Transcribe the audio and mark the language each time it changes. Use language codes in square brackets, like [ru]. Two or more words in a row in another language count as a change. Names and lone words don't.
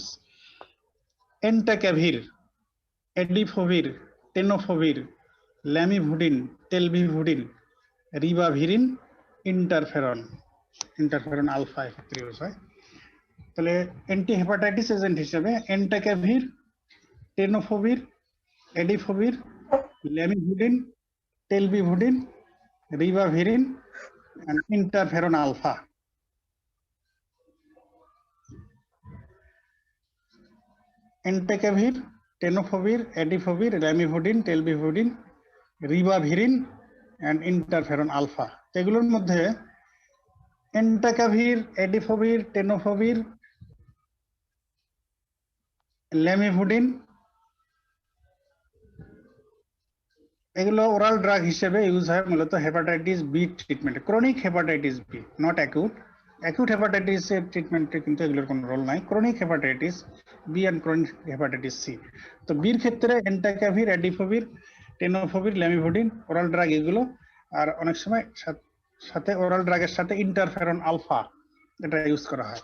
[bn] এন্টাক্যাভির, এডিফোভির, টেনোফোভির, ল্যামিভুডিন, টেলভিভুডিন, রিবাভিরিন, [en] interferon alpha [bn] এক্ষেত্রে ইউজ হয়। তাহলে [en] anti hepatitis agent [bn] হিসেবে এন্টাক্যাভির, টেনোফোভির, এডিফোভির, ল্যামিভুডিন, টেলভিভুডিন, রিবাভিরিন [en] and interferon alpha. Entecavir, tenofovir, edifovir, lamivudin, telbivudin, ribavirin and interferon alpha. [bn] এগুলোর মধ্যে entecavir, edifovir, tenofovir, lamivudin এগুলো [en] oral drug [bn] হিসেবে ইউজ হয় মূলত [en] hepatitis B [bn] ট্রিটমেন্টে, [en] chronic hepatitis B, not acute. acute hepatitis [bn] এর ট্রিটমেন্টে কিন্তু এগুলোর কোনো রোল নাই। [en] chronic hepatitis B and chronic hepatitis C. [bn] তো বির ক্ষেত্রে এন্টাক্যাভির, এডিফোভির, টেনোফোভির, ল্যামিভুডিন [en] oral drug [bn] এগুলো, আর অনেক সময় সাথে ওরাল ড্রাগের সাথে [en] interferon alpha [bn] এটা ইউজ করা হয়।